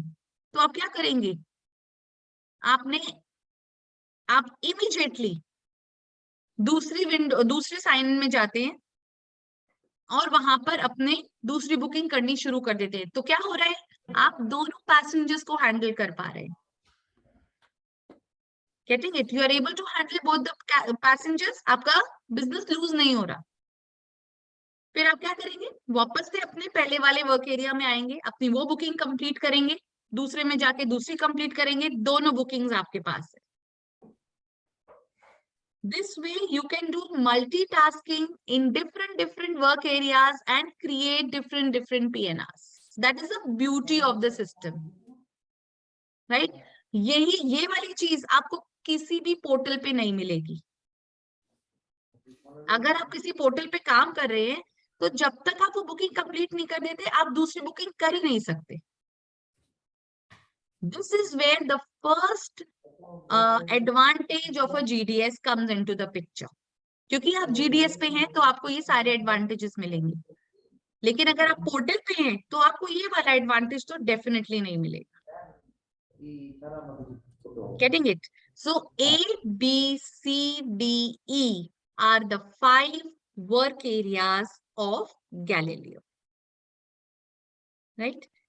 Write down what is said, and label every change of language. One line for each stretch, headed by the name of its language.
Hindi: तो आप क्या करेंगे, आप इमीडिएटली दूसरे साइन में जाते हैं और वहां पर अपने दूसरी बुकिंग करनी शुरू कर देते हैं. तो क्या हो रहा है, आप दोनों पैसेंजर्स को हैंडल कर पा रहे हैं.
English: Getting it? You are able to handle both the passengers.
Hindi: आपका बिजनेस लूज नहीं हो रहा. फिर आप क्या करेंगे, वापस से अपने पहले वाले वर्क एरिया में आएंगे, अपनी वो बुकिंग कंप्लीट करेंगे, दूसरे में जाके दूसरी कंप्लीट करेंगे, दोनों बुकिंग्स आपके पास है.
English: This way you can do multitasking in different work areas and create different PNRs. That is the beauty of the system, right?
Hindi: ये वाली चीज आपको किसी भी पोर्टल पे नहीं मिलेगी. अगर आप किसी पोर्टल पे काम कर रहे हैं तो जब तक आप वो बुकिंग कंप्लीट नहीं कर देते, आप दूसरी बुकिंग कर ही नहीं सकते.
English: This is where the first advantage of a GDS comes into the picture.
Hindi: क्योंकि आप GDS पे हैं तो आपको ये सारे एडवांटेजेस मिलेंगे, लेकिन अगर आप पोर्टल पे हैं तो आपको ये वाला एडवांटेज तो डेफिनेटली नहीं मिलेगा.
English: Getting it? So A, B, C, D, E are the 5 work areas of Galileo, right?